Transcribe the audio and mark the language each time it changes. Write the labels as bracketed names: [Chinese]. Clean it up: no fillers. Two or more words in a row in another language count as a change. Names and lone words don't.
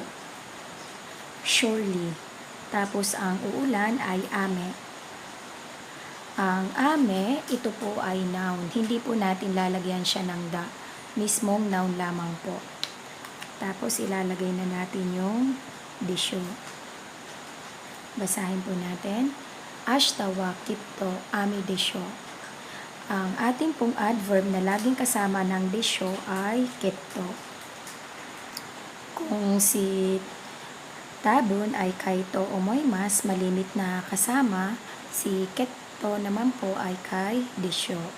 [Filipino] Surely. Tapos ang uulan ay ame. Ang ame, ito po ay noun. Hindi po natin lalagyan siya ng da. Mismong noun lamang po. Tapos ilalagay na natin yung disyo. Basahin po natin. [Japanese] 明日はきっと雨でしょう. [Filipino] Ang ating pong adverb na laging kasama ng desho ay kitto. Kung si tabun ay [Japanese] かと思います, [Filipino] malimit na kasama, si kitto naman po ay kay desho.